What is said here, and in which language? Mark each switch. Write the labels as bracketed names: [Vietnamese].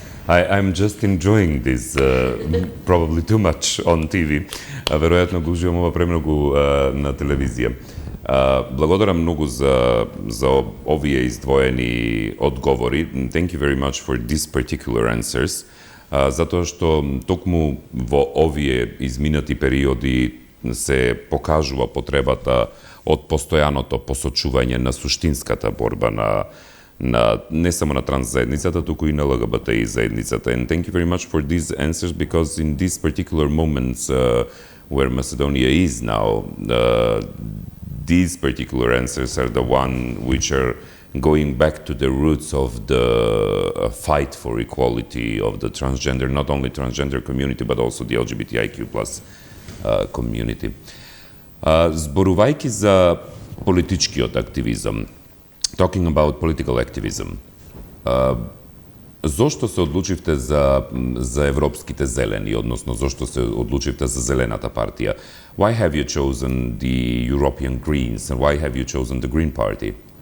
[English] I'm just enjoying this, probably too much on TV. [Macedonian] Веројатно го уживам ова премногу на телевизија. Благодарам многу за овие издвоени одговори. [English] Thank you very much for these particular answers. [Macedonian] Затоа што токму во овие изминати периоди се покажува потребата од постојаното посочување на суштинската борба на не само на трансзаедницата, туку и на ЛГБТИ заедницата. [English] And thank you very much for these answers, because in these particular moments where Macedonia is now, these particular answers are the one which are going back to the roots of the fight for equality of the transgender, not only transgender community, but also the LGBTIQ+ community. [Macedonian] Зборувајќи за политичкиот активизам, [English] talking about political activism, [Macedonian] зошто се одлучивте за европските зелени, односно зошто се одлучивте за Зелената партија? [English] Why have you chosen the European Greens and why have you chosen the Green Party?